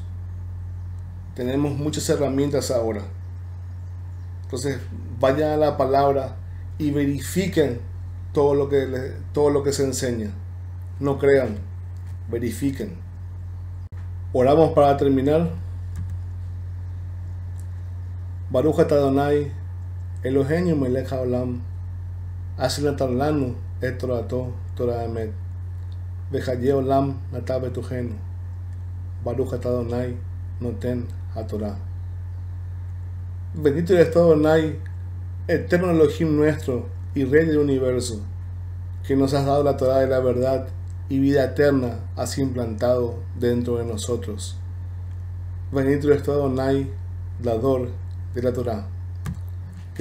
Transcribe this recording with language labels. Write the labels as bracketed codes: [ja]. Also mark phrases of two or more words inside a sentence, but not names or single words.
[es] Tenemos muchas herramientas ahora. Entonces, vayan a la palabra y verifiquen todo lo que se enseña. No crean, verifiquen. Oramos para terminar. [he] ברוך אתה אדוני אלוהינו מלך העולם אשר נתן לנו את תורתו תורה אמת וחיי עולם נטע בתוכנו. ברוך אתה אדוני נותן התורה. [es] Bendito eres tú, Adonai, eterno Elohim nuestro y Rey del universo, que nos has dado la Torah de la verdad y vida eterna has implantado dentro de nosotros. Bendito eres tú, Adonai, dador de la Torah.